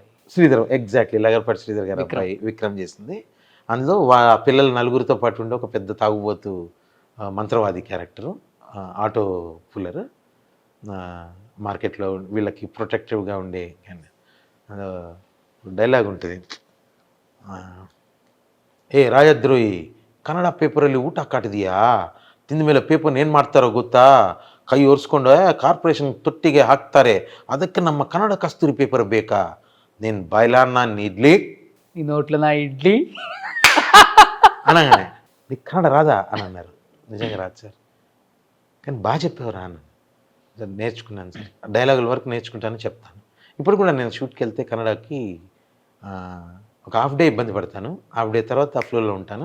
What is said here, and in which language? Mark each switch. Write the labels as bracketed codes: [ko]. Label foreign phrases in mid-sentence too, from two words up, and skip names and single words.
[te] శ్రీధర్, ఎగ్జాక్ట్లీ లగడపాటి శ్రీధర్ గారు అబ్బాయి విక్రమ్ చేసింది. అందులో పిల్లలు 4గురితో పాటు ఉండే ఒక పెద్ద తాగుబోతు మంత్రవాది క్యారెక్టరు, [en] auto puller, [te] మార్కెట్లో వీళ్ళకి ప్రొటెక్టివ్గా ఉండే డైలాగ్ ఉంటుంది. [kn] ಏ ರಾಜದ್ರೋಹಿ, ಕನ್ನಡ ಪೇಪರಲ್ಲಿ ಊಟ ಕಾಟಿದೆಯಾ? ತಿಂದ ಮೇಲೆ ಪೇಪರ್ ಏನು ಮಾಡ್ತಾರೋ ಗೊತ್ತಾ? ಕೈ ಒರೆಸ್ಕೊಂಡು ಕಾರ್ಪೊರೇಷನ್ ತೊಟ್ಟಿಗೆ ಹಾಕ್ತಾರೆ, ಅದಕ್ಕೆ ನಮ್ಮ ಕನ್ನಡ ಕಸ್ತೂರಿ ಪೇಪರ್ ಬೇಕಾ? [te] నేను బయలాన్న ఇడ్లీ, ఈ నోట్లో నా ఇడ్లీ అనగానే నీకు కన్నడ రాదా అని అన్నారు. నిజంగా రాదు సార్, కానీ బాగా చెప్పేవారా అన్నాను. నేర్చుకున్నాను సార్, డైలాగుల వరకు నేర్చుకుంటాను చెప్తాను. ఇప్పుడు కూడా నేను షూట్కి వెళ్తే కన్నడకి ఒక [en] half day [te] ఇబ్బంది పడతాను, [en] half day [te] తర్వాత ఆ ఫ్లోలో ఉంటాను.